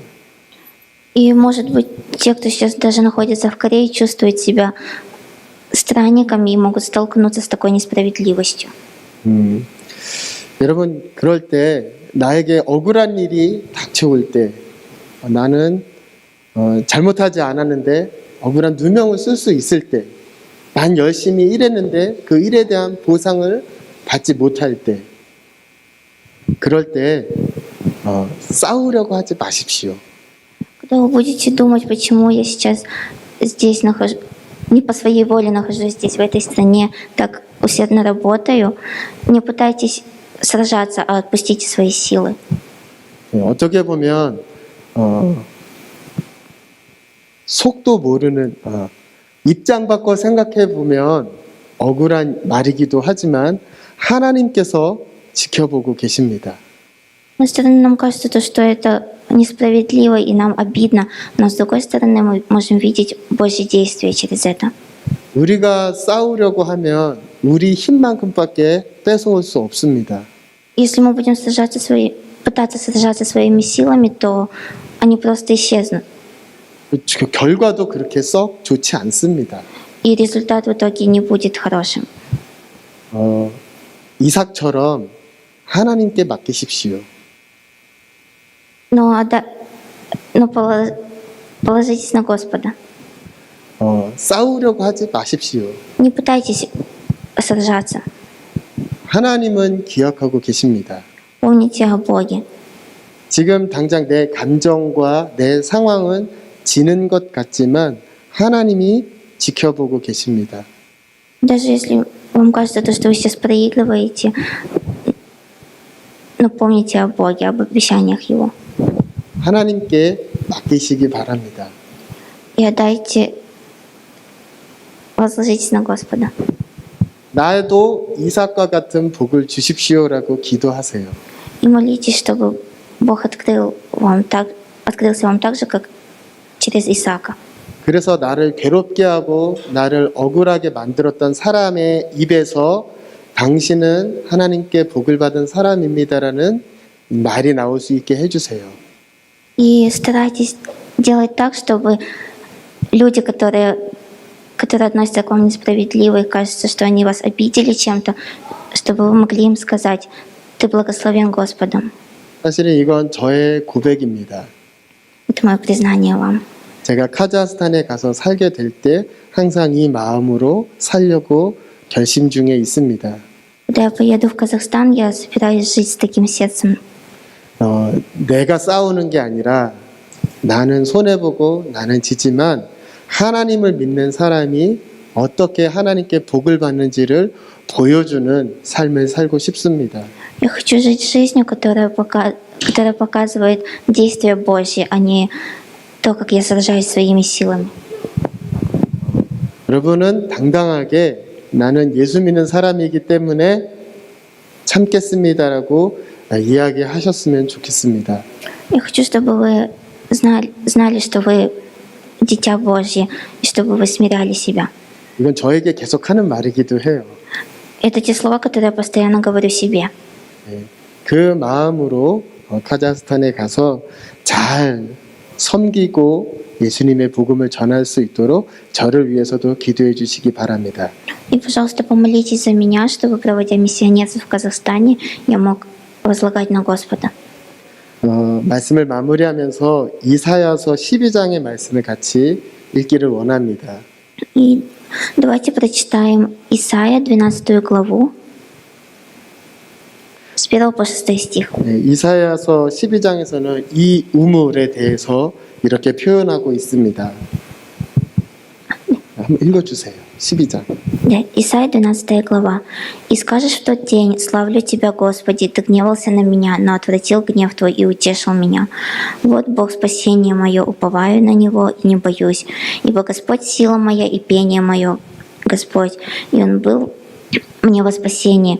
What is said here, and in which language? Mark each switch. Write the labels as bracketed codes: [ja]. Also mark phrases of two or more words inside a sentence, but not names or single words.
[ru] И, может быть, те, кто сейчас даже находится в Корее, чувствуют себя странниками и могут столкнуться с такой несправедливостью. [ko] 여러분, 그럴 때 나에게 억울한 일이 닥쳐올 때 나는 잘못하지 않았는데 억울한 누명을 쓸 수 있을 때, 난 열심히 일했는데 그 일에 대한 보상을 받지 못할 때, 그럴 때 싸우려고 하지 마십시오. [ru] Когда вы будете думать, почему я сейчас здесь нахожусь, не по своей воле нахожусь здесь, в этой стране, так усердно работаю, не пытайтесь сражаться, а отпустите свои силы. [ko] 어떻게 보면 속도 모르는 입장 바꿔 생각해 보면 억울한 말이기도 하지만 하나님께서 지켜보고 계십니다. [ru] С одной стороны, нам кажется, то, что это несправедливо и нам обидно, но с другой стороны, мы можем видеть Божье действие через это. [ko] 우리가 싸우려고 하면 우리 힘만큼밖에 뺏어올 수 없습니다. [ru] Если мы будем пытаться сражаться своими силами, то они просто исчезнут. [ko] 결과도 그렇게 썩 좋지 않습니다. [ru] И результат в итоге не будет хорошим. [ko] 이삭처럼 하나님께 맡기십시오. [ru] Но положитесь на Господа. [ko] 싸우려고 하지 마십시오. [ru] Не пытайтесь сражаться. [ko] 하나님은 기억하고 계십니다. [ru] Помните о Боге. [ko] 지금 당장 내 감정과 내 상황은 지는 것 같지만 하나님이 지켜보고 계십니다. [ru] Даже если вам кажется, то, что вы сейчас проигрываете, но помните о Боге, об обещаниях Его. [ko] 하나님께 맡기시기 바랍니다. [ru] И возложитесь на Господа. [ko] 나도 이삭과 같은 복을 주십시오라고 기도하세요. [ru] И молитесь, чтобы Бог открылся вам так же, как через Исаака. [ko] 그래서 나를 괴롭게 하고 나를 억울하게 만들었던 사람의 입에서 당신은 하나님께 복을 받은 사람입니다라는 말이 나올 수 있게 해주세요. [ru] И старайтесь делать так, чтобы люди, которые относятся к вам несправедливо и кажется, что они вас обидели чем-то, чтобы вы могли им сказать: «Ты благословен Господом». [ko] 사실은 이건 저의 고백입니다. [ru] Это мое признание вам. [ko] 제가 카자흐스탄에 가서 살게 될 때 항상 이 마음으로 살려고 결심 중에 있습니다. [ru] Когда я поеду в Казахстан, я собираюсь жить с таким сердцем. [ko] 내가 싸우는 게 아니라 나는 손해보고 나는 지지만 하나님을 믿는 사람이 어떻게 하나님께 복을 받는지를 보여주는 삶을 살고 싶습니다. [ru] Я хочу жить жизнью, которая показывает действие Божье, а не то, как я сражаюсь своими силами. [ko] 여러분은 당당하게 나는 예수 믿는 사람이기 때문에 참겠습니다라고 이야기하셨으면 좋겠습니다. [ru] Я хочу, чтобы вы знали, что вы дитя Божье, и чтобы вы смиряли себя. [ko] 이건 저에게 계속 하는 말이기도 해요. [ru] Это те слова, которые я постоянно говорю себе. [ko] 그 마음으로 카자흐스탄에 가서 잘 섬기고 예수님의 복음을 전할 수 있도록 저를 위해서도 기도해 주시기 바랍니다. [ru] И, пожалуйста, помолитесь за меня, чтобы, проводя миссионеров в Казахстане, я мог возлагать на Господа. [ko] 말씀을 마무리하면서 이사야서 12장의 말씀을 같이 읽기를 원합니다. [ru] И давайте прочитаем Исайя, 12 главу, с 1 по 6 стих. [ko] 이사야서 12장에서는 이 우물에 대해서 이렇게 표현하고 있습니다. 한번 읽어주세요. 12장. [ru] Да, Исайя, 12 глава. «И скажешь в тот день, славлю Тебя, Господи, Ты гневался на меня, но отвратил гнев Твой и утешил меня. Вот Бог спасение мое, уповаю на Него и не боюсь, ибо Господь сила моя и пение мое, Господь, и Он был мне во спасение.